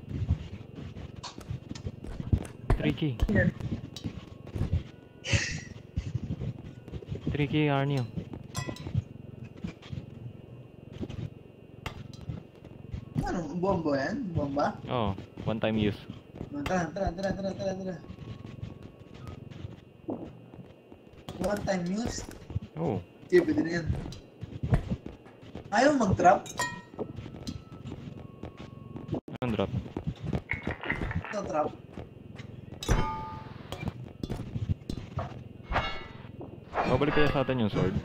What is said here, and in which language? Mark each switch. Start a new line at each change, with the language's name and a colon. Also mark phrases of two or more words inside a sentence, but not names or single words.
Filipino: 3k. Yan. 3k Arnie oh. Ano? Bomba yan? Bomba? Oo,
English: one time use.
Filipino: Tara.
English: One time use?
Filipino: Oo. Sige, pwede na yan. Ayaw mag-trap? Anong drop? Ito trap. Babalik kaya sa atin yung sword.